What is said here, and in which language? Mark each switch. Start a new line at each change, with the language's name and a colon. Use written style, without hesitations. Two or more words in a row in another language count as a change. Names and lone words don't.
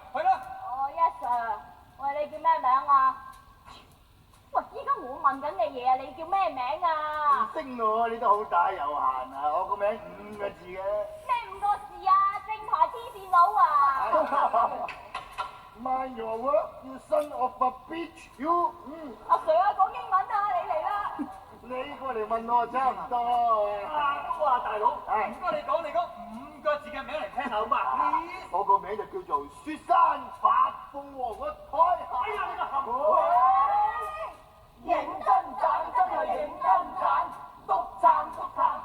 Cantonese: 去啦！哦
English: yes sir，
Cantonese: 喂，你叫咩名啊？喂，依家我問緊你嘢啊，你叫咩名啊？唔識我，你都好打有限啊！我個名5個字嘅。咩5個字啊？正牌黐線佬啊！
English: Mind your work, you son of a bitch, you。阿 Sir 啊，講英文啊，你嚟啦！你過嚟問我差唔多。都話大佬，係唔該你講你嗰5個字嘅名嚟聽下好嘛？我個名就叫做雪山發鳳凰個台。哎呀，你個冚！認真賺真係認真賺，篤撐篤撐